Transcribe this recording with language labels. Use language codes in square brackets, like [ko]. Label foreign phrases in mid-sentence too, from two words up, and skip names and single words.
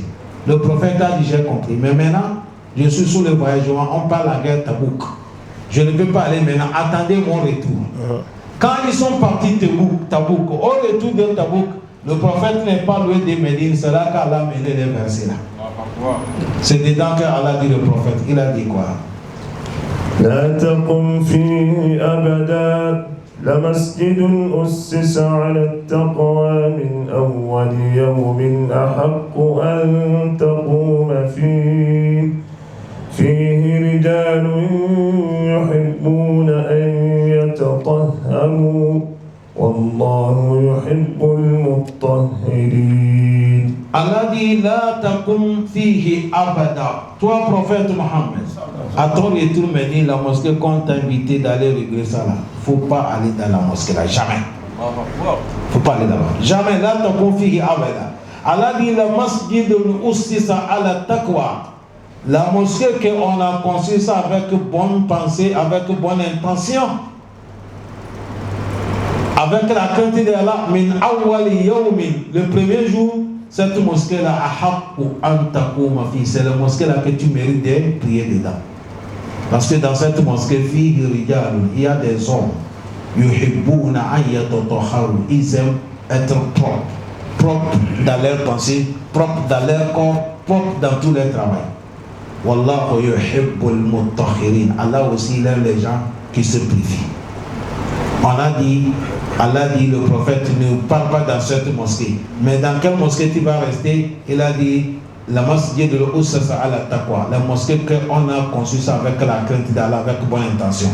[fr] Le prophète a dit j'ai compris, mais maintenant je suis sous le voyagement, on parle la guerre Tabouk. Je ne peux pas aller maintenant, attendez mon retour. Quand ils sont partis Tabouk, au retour de Tabouk, le prophète n'est pas loin de Médine, c'est là qu'Allah a mené les versets là. C'est dedans qu'Allah dit le prophète. Il a dit quoi? [ar] لا تقم فيه أبدا لمسجد أسس على التقوى من أول يوم أحق أن تقوم فيه رجال يحبون أن يتطهروا والله يحب المطهرين. [fr] Allah dit [ar] لا تقم فيه أبدا. [fr] Toi prophète Mohammed, à ton retour Médine, la mosquée qu'on t'a invité d'aller régler ça là, faut pas aller dans la mosquée là, jamais. Faut pas aller là-bas. Jamais. [ar] لا تقم فيه أبدا. [fr] Allah dit [ar] لمسجد أسس على التقوى. [fr] La mosquée qu'on a conçue ça avec bonne pensée, avec bonne intention, avec la crainte d'Allah, [ar] من أول يوم, [fr] le premier jour, cette mosquée-là, c'est la mosquée-là que tu mérites de prier dedans. Parce que dans cette mosquée, il y a des hommes, ils aiment être propres dans leur pensée, propres dans leur corps, propres dans tout leur travail. [ar] والله يحب المطهرين. [fr] Allah aussi il aime les gens qui se purifient. On a dit, Allah dit, le prophète ne parle pas dans cette mosquée. Mais dans quelle mosquée tu vas rester? Il a dit, la mosquée de l' [ar] أسس على التقوى. [fr] La mosquée qu'on a conçue ça avec la crainte d'Allah, avec bonne intention.